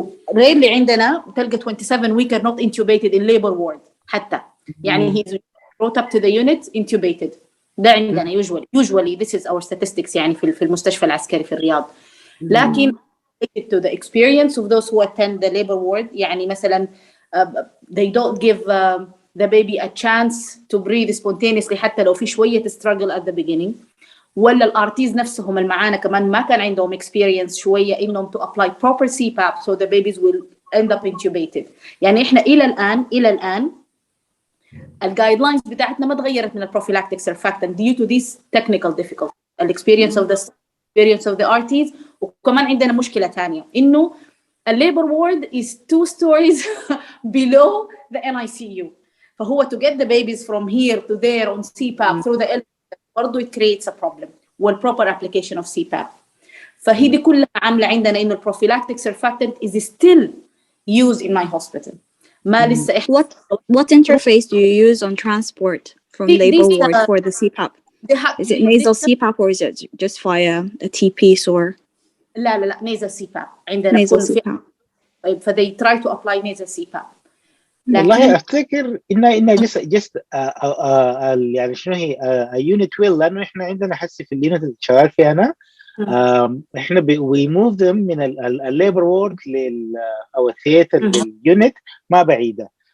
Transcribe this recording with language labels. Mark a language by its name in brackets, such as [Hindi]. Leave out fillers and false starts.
[English] rarely [Arabic] عندنا تلقى [English] 27 weeker not intubated in labor ward حتى. يعني he's brought up to the unit intubated. [Arabic] ده عندنا [English] usually this is our statistics [Arabic] يعني في المستشفى العسكري في الرياض. لكن [English] to the experience of those who attend the labor ward [Arabic] يعني مثلا [English] they don't give the baby a chance to breathe spontaneously [Arabic] حتى لو في شوية [English] struggle at the beginning. [Arabic] ولا الارتيز نفسهم المعانا كمان ما كان عندهم [English] experience [Arabic] شوية إنهم [English] to apply proper CPAP so the babies will end up intubated. [Arabic] يعني إحنا إلى الآن الجايدلاينز بتاعتنا ما تغيرت من البروفيلاكتيك surfactant [English] due to these technical difficulties. experience of the RTs. [Arabic] وكمان عندنا مشكلة ثانية إنه الليبر [English] ward is 2 stories below the NICU. [Arabic] فهو [English] to get the babies from here to there on CPAP through the elevator [Arabic] برضو [English] it creates a problem. والproper application of CPAP. [Arabic] فهي دي كلها عاملة عندنا إنه البروفيلاكتيك [English] surfactant is still used in my hospital. [Arabic] ما لسه [English] What interface do you use on transport from labor ward for the CPAP? Is it nasal CPAP or is it just via a T-piece or? [Arabic] لا nasal CPAP عندنا [English] nasal CPAP. [Arabic] طيب [English] they try to apply nasal CPAP. [Arabic] والله افتكر انها [English] just [Arabic] يعني شنو هي unit will لانه احنا عندنا حسي في اليونت اللي شغال فيها انا احنا [English] we move them [Arabic] من الليبر وورد او الثياتر لليونت ما بعيده.